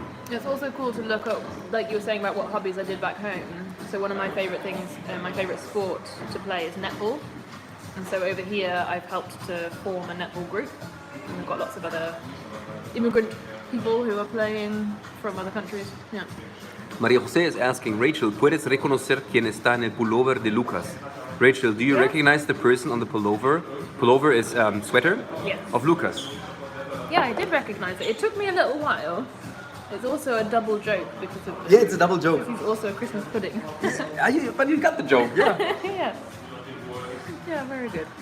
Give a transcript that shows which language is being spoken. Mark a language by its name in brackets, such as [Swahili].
[English] It's also cool to look up, like you were saying about what hobbies I did back home. So one of my favourite things, my favourite sport to play is netball. And so over here I've helped to form a netball group. And we've got lots of other immigrant people who are playing from other countries. Yeah. [Spanish] Maria José [English] is asking, [Spanish] Rachel, ¿puedes reconocer quién está en el pullover de Lukas? [English] Rachel, do you recognize the person on the pullover? Pullover is sweater Yes. of Lukas. Yeah, I did recognise it. It took me a little while. It's also a double joke because of Yeah, it's a double joke. he's also a Christmas pudding. But you got the joke, yeah. Yeah. Yeah, very good.